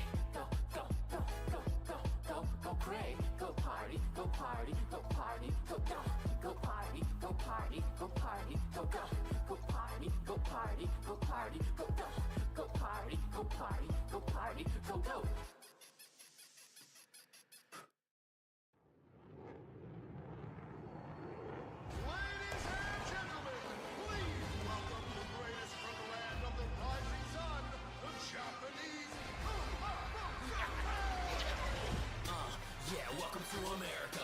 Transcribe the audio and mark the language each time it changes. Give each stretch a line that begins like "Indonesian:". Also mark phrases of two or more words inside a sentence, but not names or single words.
English: Go go go go go go go cray. Go party, go party, go party, go go. Go party, go party, go party, go go. Go party, go party, go party, go go. Go party, go party, go party, go go. Ladies and gentlemen, please welcome the greatest from the land of the rising sun, the Japanese Yeah, welcome to America.